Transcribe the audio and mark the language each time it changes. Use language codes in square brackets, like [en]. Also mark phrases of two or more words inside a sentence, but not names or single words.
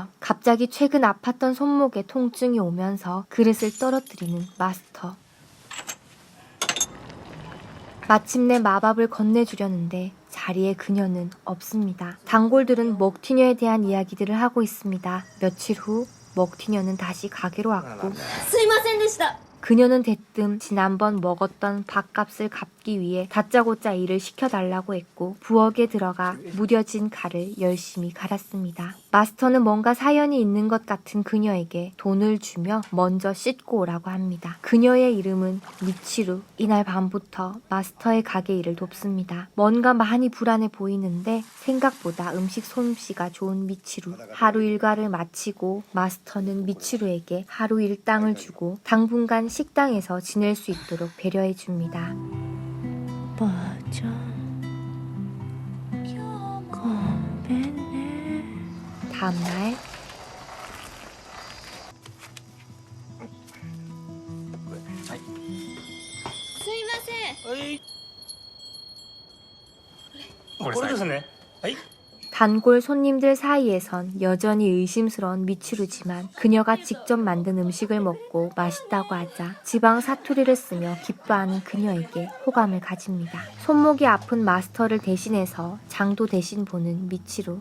[ko] 갑자기 최근 아팠던 손목에 통증이 오면서 그릇을 떨어뜨리는 마스터. 마침내 마밥을 건네주려는데 자리에 그녀는 없습니다. 단골들은 먹튀녀에 대한 이야기들을 하고 있습니다. 며칠 후 먹튀녀는 다시 가게로 왔고 [ja] すいませんでした。 [ko] 그녀는 대뜸 지난번 먹었던 밥값을 갚기 위해 다짜고짜 일을 시켜달라고 했고 부엌에 들어가 무뎌진 칼을 열심히 갈았습니다. 마스터는 뭔가 사연이 있는 것 같은 그녀에게 돈을 주며 먼저 씻고 오라고 합니다. 그녀의 이름은 미치루. 이날 밤부터 마스터의 가게 일을 돕습니다. 뭔가 많이 불안해 보이는데 생각보다 음식 솜씨가 좋은 미치루. 하루 일과를 마치고 마스터는 미치루에게 하루 일당을 주고 당분간 식당에서 지낼 수 있도록 배려해 줍니다. [ja] ばあちゃん。ごめんね。 [ko] 다음날 [ja] すいません。はい。これですね。はい。 [ko] 단골 손님들 사이에선 여전히 의심스러운 미치루지만 그녀가 직접 만든 음식을 먹고 맛있다고 하자 지방 사투리를 쓰며 기뻐하는 그녀에게 호감을 가집니다. 손목이 아픈 마스터를 대신해서 장도 대신 보는 미치루.